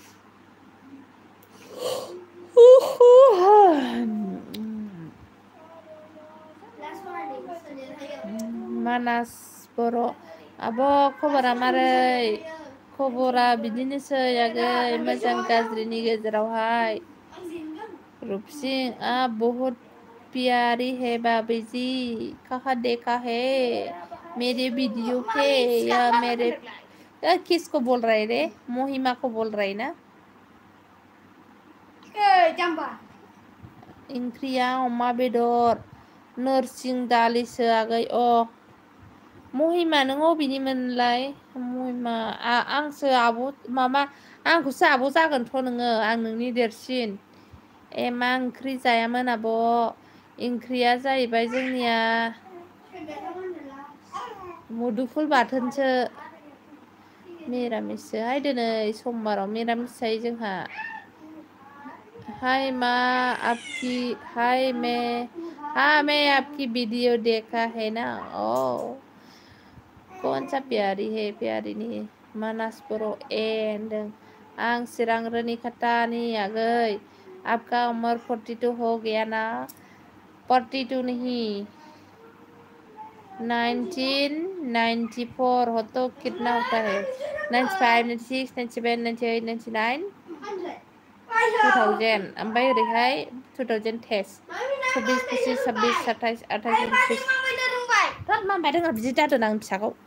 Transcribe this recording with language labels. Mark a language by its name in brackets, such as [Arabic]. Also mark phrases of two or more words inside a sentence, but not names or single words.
[Bodo] मानास बर' आब' खबरा मारै? खबरा बिदिनोसै आगै मोजां गाज्रिनि गेजेरावहाय। [Hindi] रुपसिं आप बहुत प्यारी है भाभी जी कहाँ देखा है मेरे वीडियो पे या मेरे किसको बोल रहे रे? महिमा को बोल रहे ना? [Bodo] ओंख्रिया अमा बेदर नोरसिं दालिसो आगै। अ महिमा नों अबेनिमोनलाय? महिमा आंसो आब' मामा आंखौसो आब' जागोनथ' नोङो आं नोंनि देरसिन। ए मा ओंख्रि जायामोन आब'? ओंख्रिया जाहैबाय जोंनिया मुदुफुल बाथोनसो मिरामिससोहाय दिनै समबाराव मिरामिस जायो जोंहा। [Hindi] हाय माँ आपकी हाय मैं आपकी वीडियो देखा है ना। ओ कौन सा प्यारी है प्यारी नहीं [Bodo] मानस बर' ए होनदों आं चिरां रनिखातानि आगै [Hindi] आपका उम्र 42 हो गया ना? 42 नहीं 1994 हो तो कितना होता है? [Bodo] 95 96 97 98 99 2000 ओमफ्राय ओरैहाय 2010 26 25 26 27 28 29 थोद मा बायदों बिदि दादों आं फिसाखौ।